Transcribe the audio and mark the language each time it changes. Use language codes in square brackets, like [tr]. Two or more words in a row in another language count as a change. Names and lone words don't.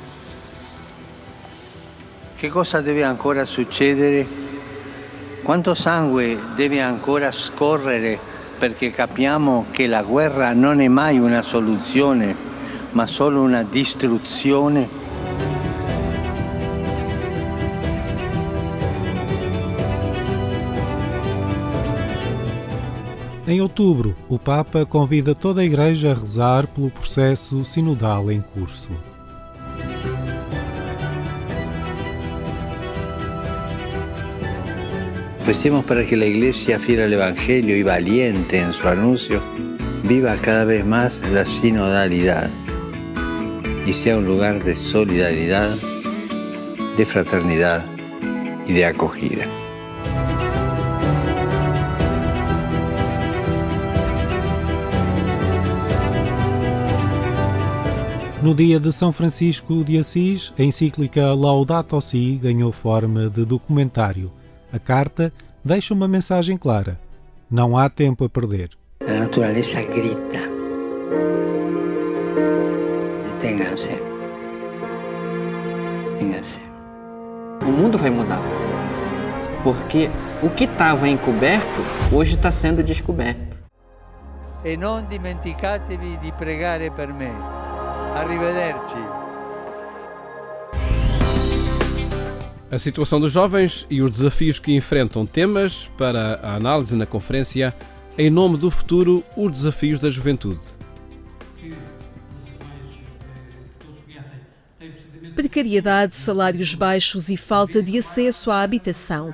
[it] Che cosa deve ancora succedere? Quanto sangue deve ancora scorrere perché capiamo che la guerra non è mai una soluzione, ma solo una distruzione? [pt] Em outubro, o Papa convida toda a Igreja a rezar pelo processo sinodal em curso. [es] Recemos para que la Iglesia, fiel al Evangelio y valiente en su anuncio, viva cada vez más la sinodalidad y sea un lugar de solidaridad, de fraternidad y de acogida. [pt] No dia de São Francisco de Assis, a encíclica Laudato Si ganhou forma de documentário. A carta deixa uma mensagem clara. Não há tempo a perder. A natureza grita. Detenham-se. Detenham-se. O mundo vai mudar. Porque o que estava encoberto, hoje está sendo descoberto. [it] E non dimenticatevi di pregare per me. Arrivederci. [pt] A situação dos jovens e os desafios que enfrentam, temas para a análise na conferência Em Nome do Futuro, os desafios da juventude. Precariedade, salários baixos e falta de acesso à habitação.